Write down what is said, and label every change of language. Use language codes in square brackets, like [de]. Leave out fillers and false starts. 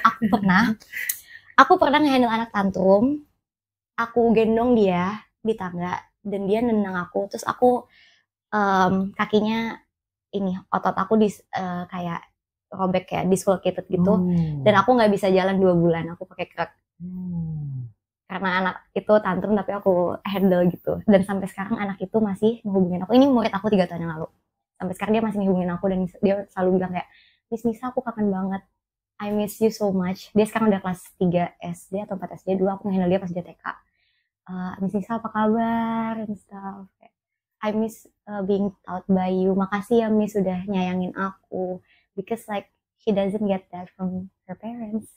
[id] Aku pernah ngehandle anak tantrum, aku gendong dia di tangga dan dia nenang aku, terus aku kakinya ini otot aku kayak robek, kayak dislocated gitu, dan aku nggak bisa jalan 2 bulan, aku pakai krek karena anak itu tantrum tapi aku handle gitu, dan sampai sekarang anak itu masih menghubungin aku. Ini murid aku 3 tahun yang lalu, Sampai sekarang dia masih ngehubungin aku dan dia selalu bilang kayak, Miss Nisa aku kangen banget, [en] I miss you so much. [id] Dia sekarang udah kelas 3 SD atau 4 SD, dulu aku nge-handle dia pas dia TK. Miss Nisa apa kabar [en] and stuff. I miss being taught by you. [id] Makasih ya Miss udah nyayangin aku. [en] Because like she doesn't get that from her parents.